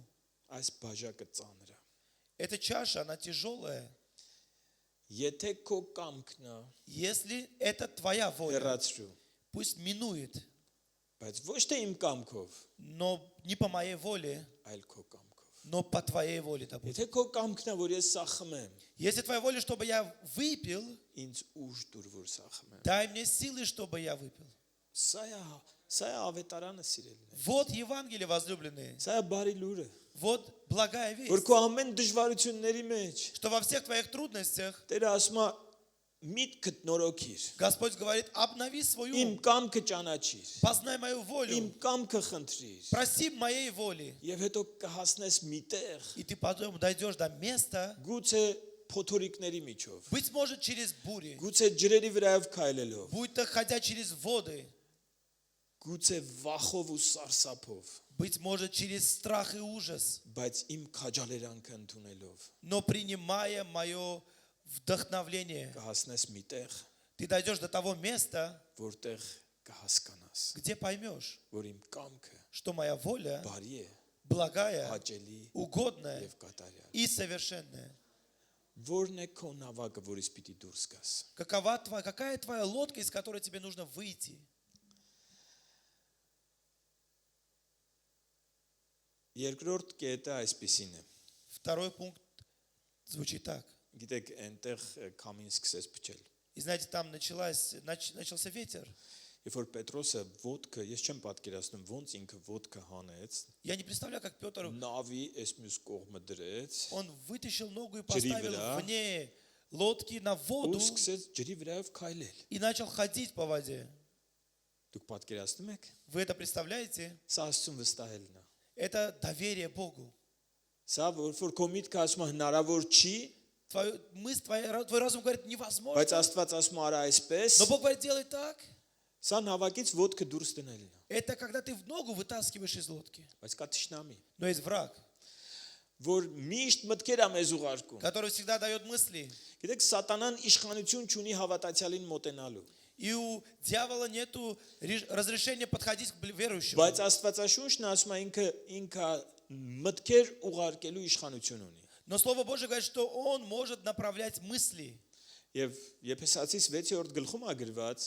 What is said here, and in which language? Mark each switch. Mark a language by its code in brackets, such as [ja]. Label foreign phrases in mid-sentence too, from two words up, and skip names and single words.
[hy] այս բաժակը ծանր է։ [ru] Эта чаша, она тяжелая. [hy] Եթե քո կամքն է, [ru] Если это твоя воля, [hy] հեռացրու, [ru] пусть минует, [hy] բայց ոչ թե իմ կամքով, [ru] но не по моей воле, [hy] այլ քո կամքով։ [ru] но по твоей воле да будет. [hy] Եթե քո կամքն է, որ ես սա խմեմ, [ru] Если твоя воля, чтобы я выпил, [hy] ինձ ուժ դուր որ սա խմեմ։ [ru] дай мне силы, чтобы я выпил. [hy] Սա է ավետարանը սիրելին։ [ru] Вот Евангелие, возлюбленные. [hy] Սա է բարի լուրը, [ru] Вот благая весть, [hy] որ քո ամեն դժվարությունների մեջ [ru] что во всех твоих трудностях [hy] Տերը ասում է միտքդ նորոգիր։ [ru] Господь говорит, обнови свою [hy] Իմ [ru] ум, [hy] կամքը ճանաչիր։ [ru] познай мою [hy] Իմ [ru] волю, [hy] կամքը խնդրիր։ [ru] проси моей воли. [hy] Եվ հետո կհասնես միտեղ, [ru] И ты потом дойдешь до места, [hy] գուցե փոթորիկների միջով, [ru] быть может, через бури, [hy] գուցե ջրերի վրայով քայլելով, [ru] будь то ходя через воды, [hy] գուցե վախով ու սարսափով, [ru] быть может, через страх и ужас, [hy] բայց իմ քաջալերանքը ընդունելով, [ru] но принимая мое вдохновление, [hy] կհասնես միտեղ, [ru] ты дойдешь до того места, [hy] որտեղ կհասկանաս, [ru] где поймешь, [hy] որ իմ կամքը [ru] что моя воля [hy] բարի է, [ru] благая, [hy] հաճելի [ru] угодная [hy] եւ կատարյալ։ [ru] и совершенная. [hy] Որն է քո նավակը, որից պիտի դուրս գաս։ [ru] Какая твоя лодка, из которой тебе нужно выйти? [hy] Երկրորդ կետը այսպեսին է։ [ru] Второй пункт звучит так. [hy] Գիտեք, այնտեղ քամին սկսեց փչել։ [ru] И знаете, там начался ветер. [hy] Երբ որ Պետրոսը ոդկը, ես չեմ պատկերացնում ոնց ինքը ոդկը հանեց, [ru] Я не представляю, как Петр, [hy] նավի այս մյուս կողմը դրեց, [ru] он вытащил ногу и [hy] Ջրի [ru] поставил [hy] վրա, [ru] вне лодки на [hy] ու [ru] воду [hy] սկսեց ջրի վրայով քայլել։ [ru] и начал ходить по воде. [hy] Դուք պատկերացնում եք։ [ru] Вы это представляете? [hy] Սա Աստծուն վստահելն է։ [ru] Это доверие Богу. [hy] Սա որ քո միտքը ասում է հնարավոր չի, [ru] Твой разум говорит, невозможно. [hy] բայց Աստված ասում է արա այսպես, [ru] Но Бог говорит, делай так. [hy] սա նավակից ոդկը դուրս դնելն է։ [ru] Это когда ты в ногу вытаскиваешь из лодки. [hy] Բայց կա թշնամի, [ru] Но есть враг, [hy] որ միշտ մտքեր է մեզ ուղարկում։ [ru] который всегда дает мысли. [hy] Գիտեք, սատանան իշխանություն չունի հավատացյալին մոտենալու։ [ru] И у дьявола нету разрешения подходить к верующему. [hy] Բայց Աստվածաշունչն ասում է ինքը մտքեր ուղարկելու իշխանություն ունի։ [ru] Но Слово Божие говорит, что он может направлять мысли. [hy] Եվ Եփեսացիս 6-րդ գլխում է գրված.